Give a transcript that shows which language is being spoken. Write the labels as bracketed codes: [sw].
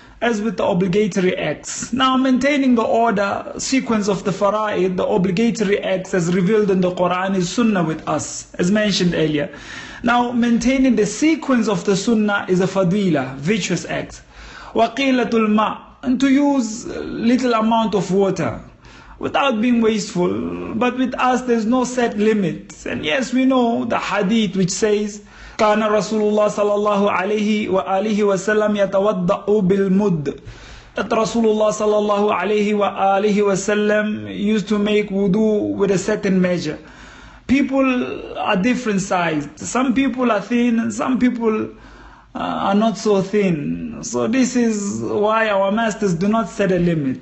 [en] as with the obligatory acts. Now, maintaining the order, sequence of the fara'id, the obligatory acts as revealed in the Quran, is sunnah with us, as mentioned earlier. Now, maintaining the sequence of the sunnah is a fadila, virtuous act. Waqilatul ma, and to use little amount of water without being wasteful. But with us, there's no set limit. And yes, we know the hadith which says, [ar] كان رسول الله صلى الله عليه وآله وسلم يتوضأ بالمد. [en] That Rasulullah [ar] صلى الله عليه وآله وسلم [en] used to make wudu with a certain measure. People are different sized. Some people are thin and some people are not so thin. So this is why our masters do not set a limit.